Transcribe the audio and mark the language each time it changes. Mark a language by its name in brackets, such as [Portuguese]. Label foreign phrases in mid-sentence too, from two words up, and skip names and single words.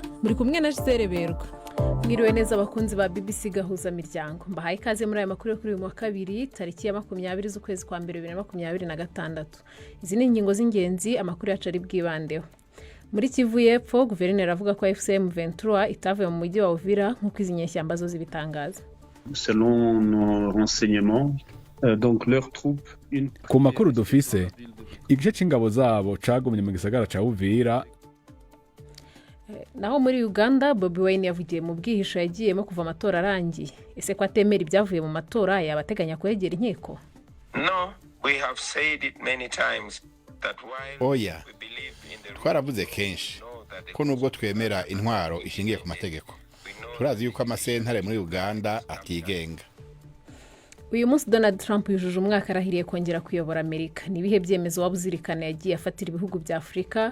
[Kinyarwanda] Muri kumwe na Gisele Berwa. Mwiriwe neza abakunzi ba BBC gahuza miryango. Mbahaye ikaze muri aya makuru yo kuri uyu wa kabiri tariki ya 20 z'ukwezi kwa mbere 2026. Izi ni ingingo z'ingenzi amakuru yacu ari bwibandeho. Muri Kivu y'Epfo, guverineri avuga ko FCM 23 itavuye mu mujyi wa Uvira nk'uko izi nyeshyamba zo zibitangaza. [French] Selon nos renseignements, donc leurs troupes [Rundi] ku makuru dufise igice c'ingabo zabo cagumye mu gisagara ca Uvira. [Kinyarwanda] Naho muri Uganda, Bobi Wine yavugiye mu bwihisho yagiyemo kuva amatora arangiye. Ese ko atemera ibyavuye mu matora yabateganya kwegera inkiko? [English] No, we have said it many times that while [Kinyarwanda] Oya, twaravuze kenshi ko nubwo twemera intwaro ishingiye ku mategeko, turazi yuko amasentare muri Uganda atigenga. Uyu munsi Donald Trump yujuje umwaka arahiriye kongera kuyobora Amerika. Ni ibihe byemezo wabuzirikana yagiye afatira ibihugu bya Afrika?